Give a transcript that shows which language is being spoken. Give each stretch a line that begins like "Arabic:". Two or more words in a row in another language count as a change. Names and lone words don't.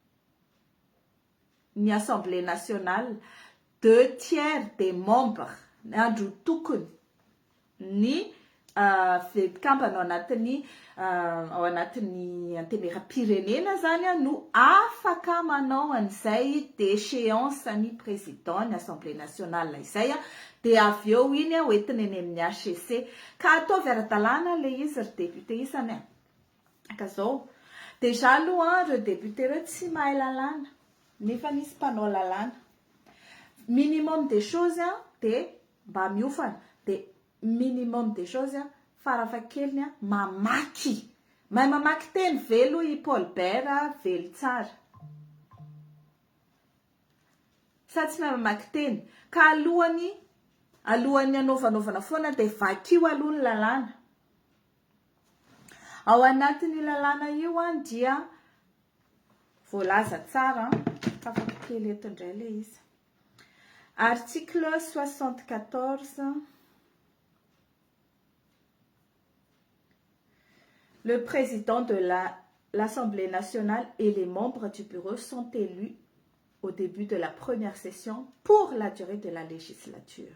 Malagasy: ny
French: Assemblée nationale
Malagasy: 2/3
French: des membres
Malagasy: andro tokony ny vekambana ao anatin'ny antemeram-pirenena zany no afaka manao an'izay déchéance ny président ny
French: Assemblée nationale
Malagasy: izay dia avy eo iny hoentiny eny amin'ny HCC ka ataovy ara-dalàna le izy ry député isany. Ka zao déjà aloha reo député reo tsy mahay lalàna nefa nisy mpanao lalàna.
French: Minimum des choses
Malagasy: dia mba miofana dia
French: minimum des choses
Malagasy: farafahakeliny mamaky teny velo i Paul Bert velo tsara sa tsy mahay mamaky teny ka alohany anaovanovana foana dia vakio aloha ny lalàna. Ao anatin'ny lalàna io dia voalaza tsara fafakely eto indray le izy.
French: Article 74. Le président de l'Assemblée nationale et les membres du bureau sont élus au début de la première session pour la durée de la législature.